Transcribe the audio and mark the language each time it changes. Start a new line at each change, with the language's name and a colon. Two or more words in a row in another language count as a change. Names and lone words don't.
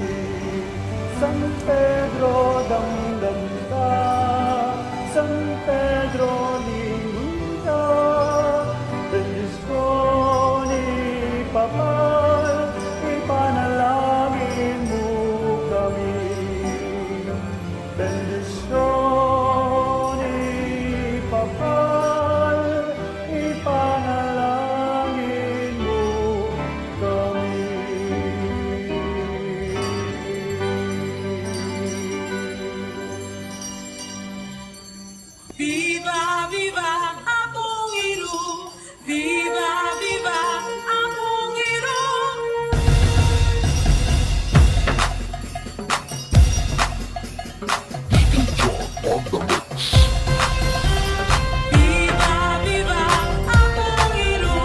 Filipino: San Pedro, damdam ka, San Pedro, lingon ka, bendisyon ipapal, ipanalangin mo kami. Bendisyon ipapal, ipanalangin mo kami.
Spanish: Viva, viva, Apong Iru! Viva, viva, Apong Iru! Viva, viva, Apong Iru!